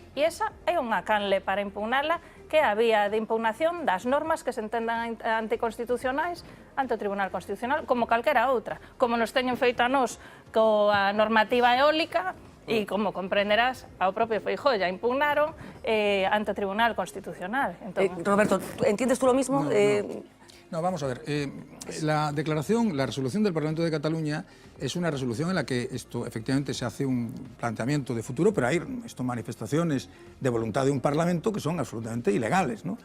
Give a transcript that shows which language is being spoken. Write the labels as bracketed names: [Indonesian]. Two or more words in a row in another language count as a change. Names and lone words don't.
[Galician] E esa é unha canle para impugnarla, que é a vía de impugnación das normas que se entendan anticonstitucionais ante o Tribunal Constitucional, como calquera outra. Como nos teñen feito a nós coa normativa eólica, e como comprenderás, ao propio Feijóo ya impugnaron ante o Tribunal Constitucional. [Spanish] Roberto, ¿entiendes tú lo mismo? No, vamos a ver. La resolución del Parlamento de Cataluña es una resolución en la que esto efectivamente se hace un planteamiento de futuro, pero hay manifestaciones de voluntad de un Parlamento que son absolutamente ilegales, ¿no?